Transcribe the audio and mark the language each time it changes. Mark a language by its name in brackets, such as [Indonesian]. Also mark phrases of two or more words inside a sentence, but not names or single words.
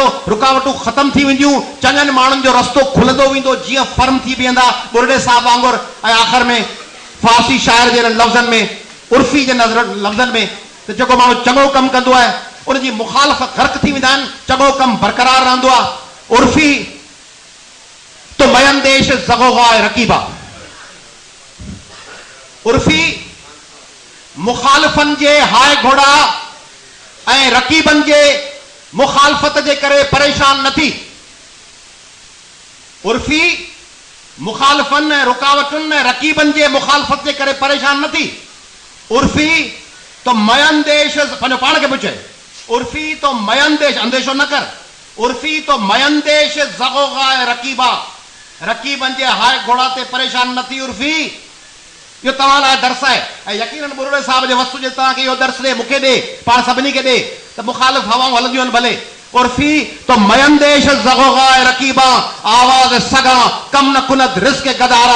[Sindhi] रुकावटूं ख़तम थी वेंदियूं, चङनि माण्हुनि जो रस्तो खुलंदो वेंदो, जीअं फर्म थी बीहंदा बुरड़े साहब वांगुरु। ऐं आख़िर में फारसी शाइर जे लफ़्ज़नि में, उर्फ़ी जे लफ़्ज़नि में, त जेको माण्हू चङो कमु कंदो आहे उनजी मुखालिफ़ ग़र्क़ थी वेंदा आहिनि, चङो कमु बरक़रार रहंदो आहे। [Persian] عرفی تو میندیش ز غوغای رقیبان. [Sindhi] उर्फ़ी मुखालिफ़नि जे हाय घोड़ा ऐं रकीबनि जे मुखालफ़त जे करे परेशान न थी। उर्फ़ी मुखालिफ़नि ऐं रुकावटुनि ऐं रकीबनि जे मुखालफ़त जे करे परेशान न थी। [Persian] عرفی تو میندیش, [Sindhi] पंहिंजो पाण खे पुछे, [Persian] عرفی تو میندیش, [Sindhi] अंदेशो न कर, [Persian] عرفی تو میندیش ز غوغای رقیبان, [Sindhi] रकीबनि जे हाय घोड़ा ते परेशान न थी। उर्फ़ी इहो तव्हां लाइ दर्स आहे ऐं यकीनन बुरड़े साहब जे वस्तु जे तव्हांखे इहो दर्स ॾे, मूंखे ॾे, पाण सभिनी खे ॾे त मुखालिफ़ हवाऊं हलंदियूं आहिनि भले। [Persian] عرفی تو میندیش ز غوغای رقیبان، آواز سگان کم نکند رزق گدا را.